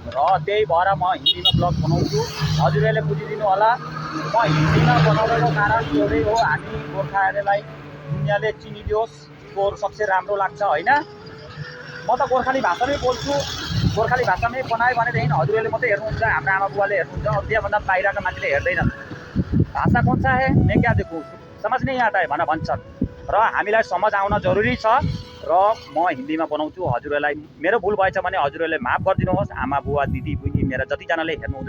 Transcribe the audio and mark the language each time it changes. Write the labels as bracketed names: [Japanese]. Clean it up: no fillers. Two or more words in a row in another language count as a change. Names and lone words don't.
[Nepali] र त्यही भएर म हिन्दीमा ब्लग बनाउँछु। हजुरहरूले बुझिदिनु होला, म हिन्दीमा बनाउनको कारण एउटै हो, हामी गोर्खाहरूलाई दुनियाँले चिनिदियोस्, स्कोर सबसे राम्रो लाग्छ होइन। म त गोर्खाली भाषामै बोल्छु, गोर्खाली भाषामै बनाएँ भनेदेखि हजुरहरूले मात्रै हेर्नुहुन्छ, हाम्रो आमा बुवाले हेर्नुहुन्छ, अरू त्योभन्दा बाहिरका मान्छेले हेर्दैनन्। [Hindi] भाषा कौन सा है मैं क्या देखूँ, समझ नहीं आता है भन्छन्। [Nepali] र हामीलाई समझ आउन जरुरी छ र म हिन्दीमा बनाउँछु। हजुरहरूलाई मेरो भुल भएछ भने हजुरहरूले माफ गरिदिनुहोस्। आमा बुवा दिदी बहिनी मेरा जतिजनाले हेर्नुहुँदैछ